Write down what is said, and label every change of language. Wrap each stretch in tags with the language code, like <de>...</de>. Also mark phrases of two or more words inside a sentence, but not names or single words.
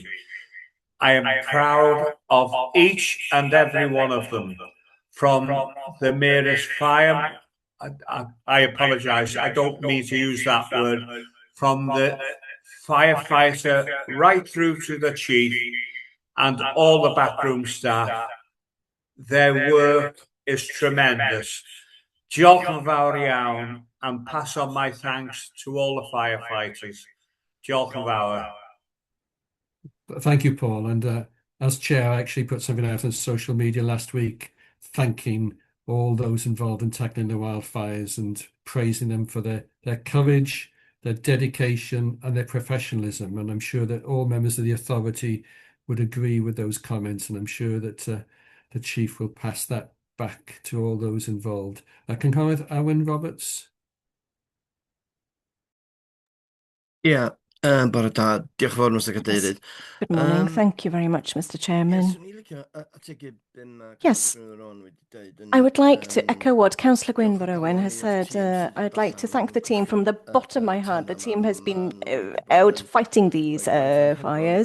<en>I am proud of each and every one of them, from the merest fire, I apologise, I don't mean to use that word, from the firefighter right through to the chief and all the backroom staff. Their work is tremendous.</en> <cy>Diolch yn fawr iawn,</cy> <en>and pass on my thanks to all the firefighters.</en> <cy>Diolch yn fawr.</cy> <en>Thank you, Paul. And as chair, I actually put something out on social media last week thanking all those involved in tackling the wildfires and praising them for their courage, their dedication and their professionalism. And I'm sure that all members of the authority would agree with those comments, and I'm sure that the chief will pass that back to all those involved.</en> <cy>Cynghorydd Owen Roberts.</cy> <en>Yeah.</en> <cy>Bore da. Diolch yn fawr, Mr Cadeirydd.</cy> <en>Good morning. Thank you very much, Mr Chairman. Yes, I would like to echo what Councillor Gwynfor Owen has said. I'd like to thank the team from the bottom of my heart. The team has been out fighting these fires.</en>